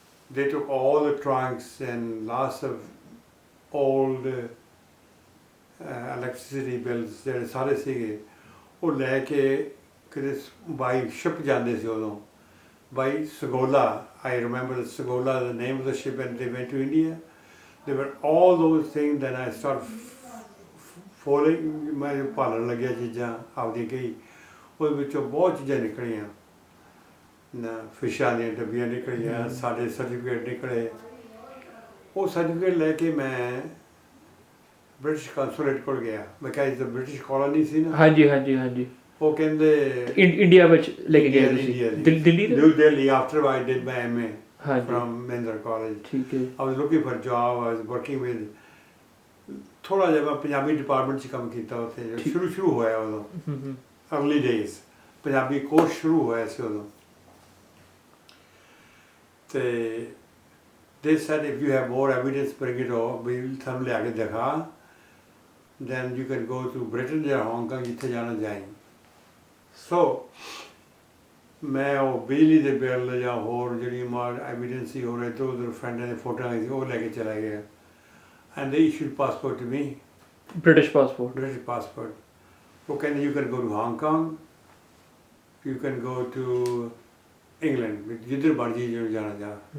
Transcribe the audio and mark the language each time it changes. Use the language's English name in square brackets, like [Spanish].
[English] They took all the trunks and lots of old electricity bills [Punjabi] ਜਿਹੜੇ ਸਾਰੇ ਸੀਗੇ, ਉਹ ਲੈ ਕੇ ਕਿਤੇ ਬਾਈ ਸ਼ਿਪ ਜਾਂਦੇ ਸੀ ਉਦੋਂ, ਬਾਈ ਸਗੋਲਾ। [English] I remember ਸਗੋਲਾ, the name of the ship, and they went to India. They were all those things. Then I started following, [Punjabi] ਮੈਂ ਭਾਲਣ ਲੱਗਿਆ ਚੀਜ਼ਾਂ ਆਪਦੀ ਕਈ, ਉਹਦੇ ਵਿੱਚੋਂ ਬਹੁਤ ਚੀਜ਼ਾਂ ਨਿਕਲੀਆਂ ਨਾ, ਫਿਸ਼ਾਂ ਦੀਆਂ ਡੱਬੀਆਂ ਨਿਕਲੀਆਂ, ਸਾਡੇ ਸਰਟੀਫਿਕੇਟ ਨਿਕਲੇ। ਉਹ ਸਰਟੀਫਿਕੇਟ ਲੈ ਕੇ ਮੈਂ ਬ੍ਰਿਟਿਸ਼ ਕੰਸੂਲੇਟ ਕੋਲ ਗਿਆ। ਮੈਂ ਕਿਹਾ ਇਸ ਬ੍ਰਿਟਿਸ਼ ਕਾਲੋਨੀ ਸੀ ਨਾ। ਹਾਂਜੀ ਹਾਂਜੀ ਹਾਂਜੀ। ਉਹ ਕਹਿੰਦੇ ਇੰਡੀਆ ਵਿੱਚ ਲੈ ਕੇ ਗਏ ਤੁਸੀਂ? ਦਿੱਲੀ ਦੇ? [English] New Delhi, after I did my MA [Punjabi] ਹਾਂਜੀ। [English] from Mahindra College. [Punjabi] ਠੀਕ ਹੈ। [English] I was looking for a job. I was working with, [Punjabi] ਥੋੜ੍ਹਾ ਜਿਹਾ ਮੈਂ ਪੰਜਾਬੀ ਡਿਪਾਰਟਮੈਂਟ 'ਚ ਕੰਮ ਕੀਤਾ ਉੱਥੇ, ਸ਼ੁਰੂ ਹੋਇਆ ਉਦੋਂ, अर्ਲੀ ਡੇਜ਼ ਪੰਜਾਬੀ ਕੋਰਸ ਸ਼ੁਰੂ ਹੋਇਆ ਸੀ ਉਦੋਂ। [English] ਤੇ they said if you have more evidence bring it over, [Punjabi] ਵੀ ਤੁਹਾਨੂੰ ਲਿਆ ਕੇ ਦਿਖਾ, [English] then you can go to Britain [Punjabi] ਜਾਂ ਹਾਂਗਕਾਂਗ, ਜਿੱਥੇ ਜਾਣਾ ਜਾਏ। ਸੋ ਮੈਂ ਉਹ ਬਿਜਲੀ ਦੇ ਬਿੱਲ ਜਾਂ ਹੋਰ ਜਿਹੜੀ ਐਵੀਡੈਂਸ ਸੀ, ਹੋਰ ਇੱਧਰ ਉੱਧਰ ਫਰੈਂਡਾਂ ਦੀਆਂ ਫੋਟੋਆਂ ਸੀ, ਉਹ ਲੈ ਕੇ ਚਲਾ ਗਿਆ। [English] And they issued passport to me, British passport? British [Punjabi] passport. ਉਹ ਕਹਿੰਦੇ [English] you can go to Hong Kong, you can go to England, [Punjabi] ਜਿੱਧਰ ਮਰਜ਼ੀ ਜਿਹਨੂੰ ਜਾਣਾ ਜਾ।